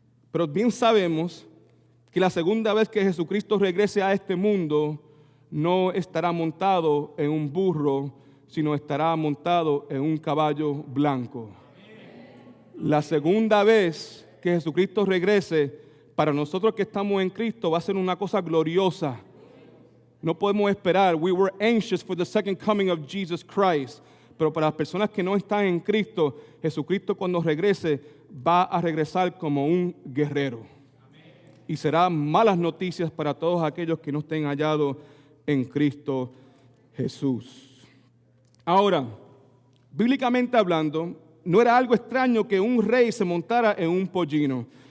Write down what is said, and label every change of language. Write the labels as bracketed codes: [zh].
[es] Pero bien sabemos que la segunda vez que Jesucristo regrese a este mundo, no estará montado en un burro, sino estará montado en un caballo blanco. La segunda vez que Jesucristo regrese, para nosotros que estamos en Cristo, va a ser una cosa gloriosa. No podemos esperar. [en] We were anxious for the second coming of Jesus Christ. [es] Pero para las personas que no están en Cristo, Jesucristo cuando regrese, va a regresar como un guerrero. Y será malas noticias para todos aquellos que no estén hallados en Cristo Jesús. Ahora, bíblicamente hablando, no era algo extraño que un rey se montara en un pollino.